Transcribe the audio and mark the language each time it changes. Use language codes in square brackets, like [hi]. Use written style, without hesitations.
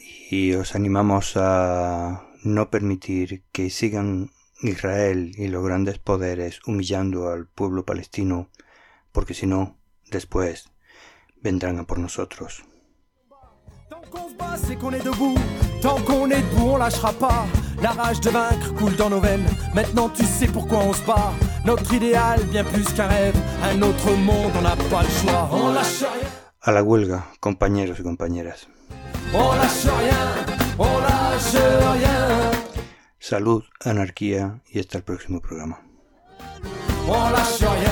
[es] Y os animamos a no permitir que sigan Israel y los grandes poderes humillando al pueblo palestino, porque si no, después vendrán a por nosotros. [fr] Tant qu'on se bat, c'est qu'on est debout. Tant qu'on est debout, on lâchera pas. La rage de vaincre coule dans nos veines. Maintenant, tu sais pourquoi on se bat. Notre idéal, bien plus qu'un rêve. Un autre monde, on n'a pas le choix. On lâche rien. [es] À la huelga, compañeros y compañeras. [fr] On lâche rien. On lâche rien. [es] Salud, anarquía y hasta el próximo programa. On lâche rien.